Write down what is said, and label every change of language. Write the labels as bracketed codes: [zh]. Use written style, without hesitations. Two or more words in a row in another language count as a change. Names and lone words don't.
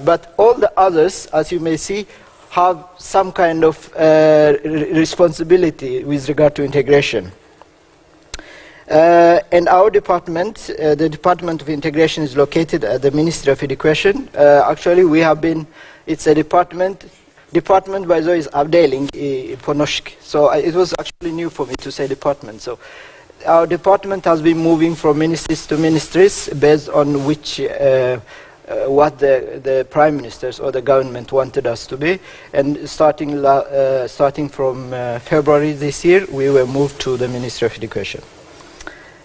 [en] But all the others, as you may see, have some kind of responsibility with regard to integration. And our department, the Department of Integration, is located at the Ministry of Education. Actually, we have been, it's a department by the way is [no] avdeling på norsk. [en] So it was actually new for me to say department. So our department has been moving from ministries to ministries based on which what the prime ministers or the government wanted us to be. And starting from February this year, we were moved to the Ministry of Education.